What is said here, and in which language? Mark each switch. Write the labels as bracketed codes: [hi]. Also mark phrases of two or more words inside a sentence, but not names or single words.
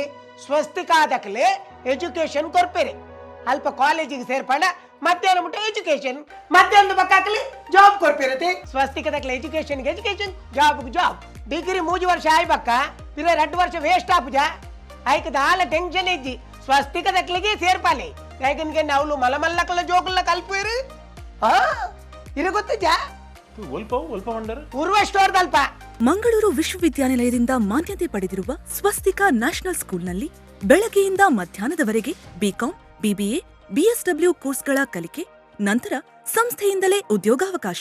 [tcy] ಸ್ವಸ್ತಿಕಾದಕ್ಲೆ ಎಜುಕೇಶನ್ ಕೊರ್ಪೆರೆ ಅಲ್ಪ ಕಾಲೇಜಿಗೆ ಸೇರ್ಪಂಡ ಮಧ್ಯಾಹ್ನ ಮುಟ್ಟ ಎಜುಕೇಶನ್ ಮಧ್ಯಾಹ್ನದ ಬಕ್ಕಾಕಲಿ ಜಾಬ್ ಕೊರ್ಪಿರತ್ತೆ ಸ್ವಸ್ತಿಕದಕ್ಲೆ ಎಜುಕೇಶನ್ಗೆ ಎಜುಕೇಶನ್ ಜಾಬ್ಗೆ ಜಾಬ್ ಡಿಗ್ರಿ 3 ವರ್ಷ ಆಯ್ಬಕ್ಕ ಇರ 2 ವರ್ಷ ವೇಸ್ಟ್ ಆಪುಜ ಆಯ್ಕದ ಆಲ ಟೆನ್ಷನ್ ಇಜ್ಜಿ ಸ್ವಸ್ತಿಕದಕ್ಲಿಗೆ ಸೇರ್ಪಾಲೆ ಯಾಕಂದ್ರೆ ನಾವು ಮಲಮಲ್ಲಕಲ ಜೋಕುಲ್ಲ ಕಲ್ಪೇರು ಇರ ಗೊತ್ತಜ್ಜ ಉರ್ವಷ್ಟೋರ್ದಲ್ಪ. [kn] ಮಂಗಳೂರು ವಿಶ್ವವಿದ್ಯಾನಿಲಯದಿಂದ ಮಾನ್ಯತೆ ಪಡೆದಿರುವ ಸ್ವಸ್ತಿಕಾ ನ್ಯಾಷನಲ್ ಸ್ಕೂಲ್ನಲ್ಲಿ ಬೆಳಗ್ಗೆಯಿಂದ ಮಧ್ಯಾಹ್ನದವರೆಗೆ ಬಿಕಾಂ, BBA, BSW ಕೋರ್ಸ್ಗಳ ಕಲಿಕೆ, ನಂತರ ಸಂಸ್ಥೆಯಿಂದಲೇ ಉದ್ಯೋಗಾವಕಾಶ.